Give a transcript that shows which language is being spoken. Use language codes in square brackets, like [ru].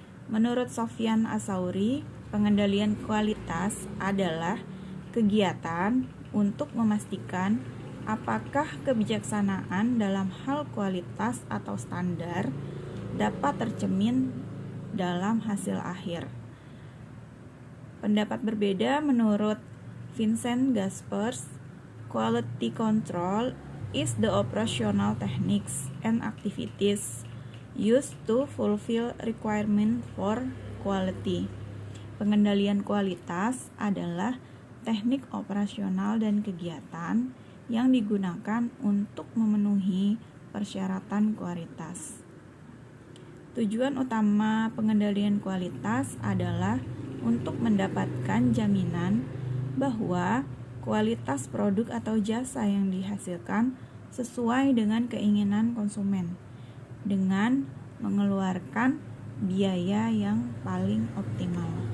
[id] Menurut Sofyan Asauri, pengendalian kualitas adalah kegiatan untuk memastikan apakah kebijaksanaan dalam hal kualitas atau standar dapat tercermin dalam hasil akhir. Pendapat berbeda menurut [en] Vincent Gaspers, quality control is the operational techniques and activities used to fulfill requirement for quality. [id] Pengendalian kualitas adalah teknik operasional dan kegiatan yang digunakan untuk memenuhi persyaratan kualitas. Tujuan utama pengendalian kualitas adalah untuk mendapatkan jaminan bahwa kualitas produk atau jasa yang dihasilkan sesuai dengan keinginan konsumen dengan mengeluarkan biaya yang paling optimal.